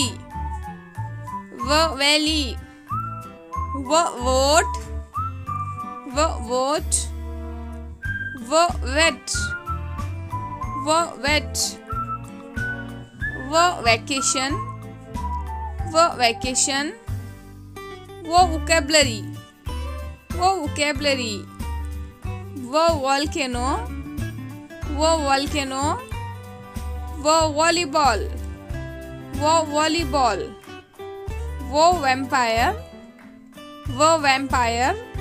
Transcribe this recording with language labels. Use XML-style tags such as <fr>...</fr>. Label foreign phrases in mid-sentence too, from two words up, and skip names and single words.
<en>V valley. V vote. V vote. V wet. V wet. V vacation. V vacation. V vocabulary. vocabulary. Volcano, volcano. Volleyball, volleyball. Vampire, vampire.</en>